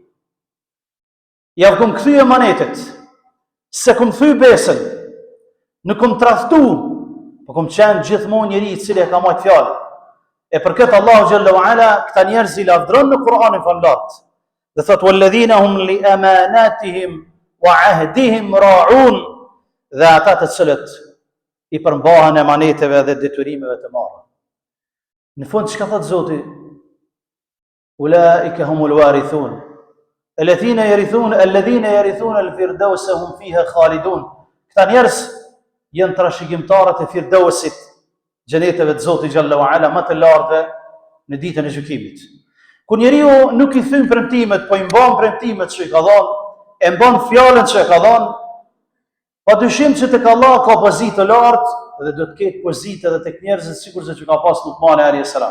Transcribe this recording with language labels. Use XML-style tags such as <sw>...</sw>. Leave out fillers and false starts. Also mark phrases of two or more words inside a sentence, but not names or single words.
<sq>Ja kum kthy emanetet, se kum thy besën, nuk kum tradhtu, po kum qenë gjithmonë njeri I cili e ka majt fjalën. E për këtë Allahu</sq> <ar>جل وعلا</ar> <sq>këta njerëz I lavdron në Kur'anin fallat. Dhe thot</sq> <ar>والذين هم لأماناتهم وعهدهم راعون,</ar> <sq>dhe ata të cilët I përmbahen emaneteve dhe detyrimeve të marra. Në fund çka thot Zoti?</sq> <ar>أولئك هم الوارثون الذين يرثون الفردوس هم فيها خالدون.</ar> <sq>Këta njerëz janë trashëgimtarët e Firdausit, xheneteve të Zotit</sq> <ar>جل وعلا,</ar> <sq>më të lartë në ditën e gjykimit. Kur njeriu nuk I thyn premtimet, po I mban premtimet që I ka dhënë, e mban fjalën që e ka dhënë, padyshim që tek Allah ka pozitë të lartë dhe do të ketë pozitë edhe tek njerëzit sikurse që ka pas Lukmani</sq> <ar>عليه السلام.</ar>